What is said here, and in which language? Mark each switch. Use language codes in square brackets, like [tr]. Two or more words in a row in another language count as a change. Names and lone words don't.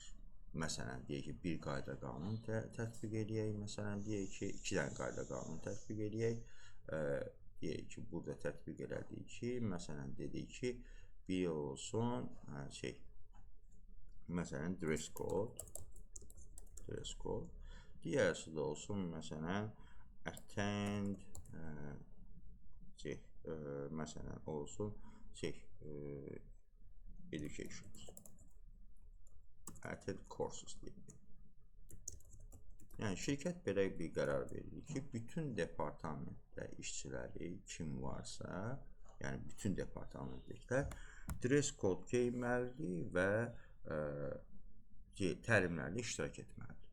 [az] Məsələn, deyək ki, bir qayda qanun tətbiq edək, məsələn, deyək ki, 2 dənə qayda qanun tətbiq edək, deyək ki, burada tətbiq elədik ki, məsələn, dedik ki, bir olsun, məsələn, [en] dress code, [az] digərisi də olsun, məsələn, attend, məsələn, olsun, education. [en] Attend courses [az] deyək. Yəni, şirkət belə bir qərar verir ki, bütün departamentdə işçiləri kim varsa, yəni bütün departamentliklər [en] dress code [az] geyinməlidir və təlimlərdə iştirak etməlidir.